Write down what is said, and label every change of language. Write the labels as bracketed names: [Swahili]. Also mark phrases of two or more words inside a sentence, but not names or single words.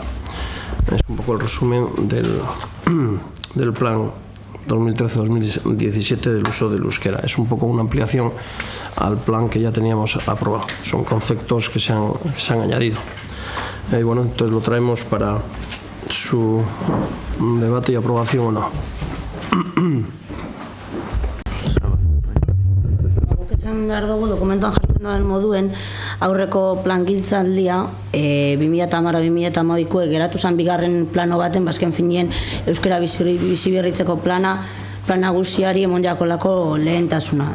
[Spanish] Es un poco el resumen del plan 2013-2017 del uso del euskera. Es un poco una ampliación al plan que ya teníamos aprobado. Son conceptos que se han añadido. Y bueno, entonces lo traemos para su debate y aprobación o no. [Basque] Esan behar dugu dokumentuan jartzen duen moduen aurreko plangintzaldia 2010-2012 geratu zen bigarren plano baten, bazken finien euskara biziberritzeko plana nagusiari emon jakolako lehentasuna.